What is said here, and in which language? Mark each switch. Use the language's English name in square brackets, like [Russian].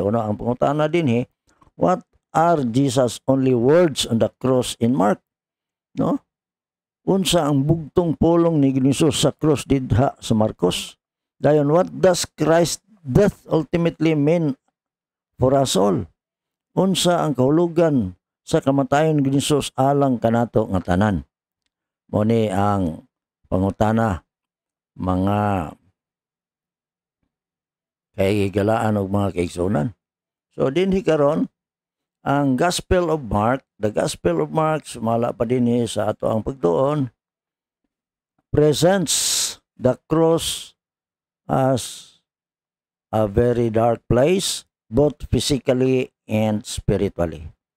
[Cebuano] Ang pangutana dinhi, [English] what are Jesus' only words on the cross in Mark? No? [Cebuano] Unsa ang bugtong pulong ni Hesus sa cross didha sa Marcos? [English] Dayon, what does Christ's death ultimately mean for us all? [Cebuano] Unsa ang kahulugan sa kamatayon ni Hesus alang kanato nga tanan? Muni ang pangutana mga kaigalaan og mga kaigsunan. [English] So [Cebuano] dinhi karon ang [English] Gospel of Mark, the Gospel of Mark [Cebuano] sumala pa dinhi sa ato ang pagtuon [English] presents the cross as a very dark place both physically and spiritually.